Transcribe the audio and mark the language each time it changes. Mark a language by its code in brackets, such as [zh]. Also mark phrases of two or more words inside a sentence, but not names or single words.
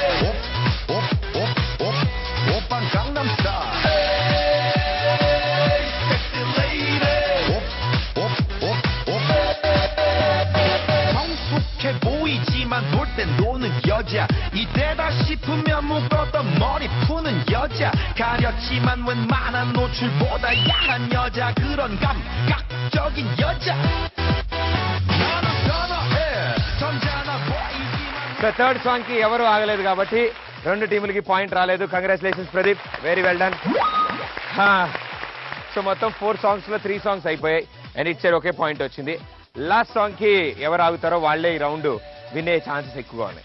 [ko] 오빤 강남스타일 [en] sexy lady [ko] 성숙해 보이지만 놀 땐 노는 여자 이때다 싶으면 묶었던 머리 푸는 여자 가렸지만 웬만한 노출보다 야한 여자 그런 감각적인 여자 나는 선호해 점잖아 보이지만. [te] సో [en] third song [te] కి ఎవరు ఆగలేదు కాబట్టి రెండు టీములకి పాయింట్ రాలేదు. [en] congratulations ప్రదీప్, very well done. [te] సో మొత్తం 4 సాంగ్స్ లో 3 సాంగ్స్ అయిపోయాయి అండ్ ఇచ్చారు ఒకే పాయింట్ వచ్చింది. [en] last song [te] కి ఎవరు ఆగుతారో వాళ్ళే ఈ [en] round win chances [te] ఎక్కువగా ఉన్నాయి.